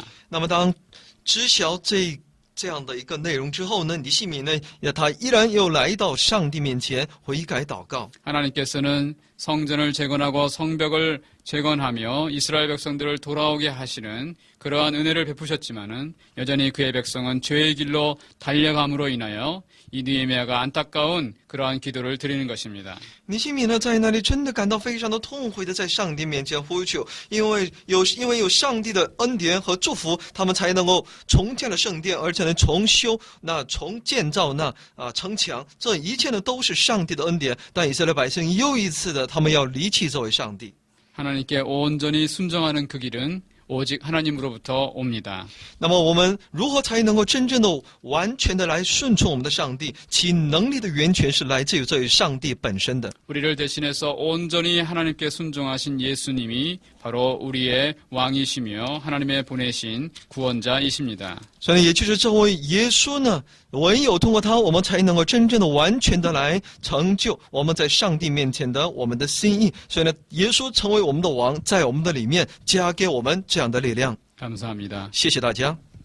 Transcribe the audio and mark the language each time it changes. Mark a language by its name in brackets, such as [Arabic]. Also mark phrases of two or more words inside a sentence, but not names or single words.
[Chinese] 那么当知晓这样的一个内容之后呢，尼希米呢，他依然又来到上帝面前悔改祷告。 [Korean] 하나님께서는 성전을 재건하고 성벽을 재건하며 이스라엘 백성들을 돌아오게 하시는 그러한 은혜를 베푸셨지만은 여전히 그의 백성은 죄의 길로 달려감으로 인하여 이 느헤미야가 안타까운 그러한 기도를 드리는 것입니다. [Chinese] 尼希米呢，在那里真的感到非常的痛悔的，在上帝面前呼求，因为有上帝的恩典和祝福，他们才能够重建了圣殿，而且呢重建造那城墙，这一切呢都是上帝的恩典。但以色列百姓又一次的，他们要离弃作为上帝。 [Korean] 하나님께 온전히 순종하는 그 길은 오직 하나님으로부터 옵니다. [Chinese] 那么我们如何才能够真正的、完全的来顺从我们的上帝？其能力的源泉是来自于这位上帝本身的。 [Korean] 우리를 대신해서 온전히 하나님께 순종하신 예수님이 바로 우리의 왕이시며 하나님의 보내신 구원자이십니다. [Chinese] 所以，也就是这位耶稣呢，唯有通过他，我们才能够真正的、完全的来成就我们在上帝面前的我们的心意。所以呢，耶稣成为我们的王，在我们的里面加给我们这样的力量。 [Korean] 감사합니다. [Chinese] 谢谢大家。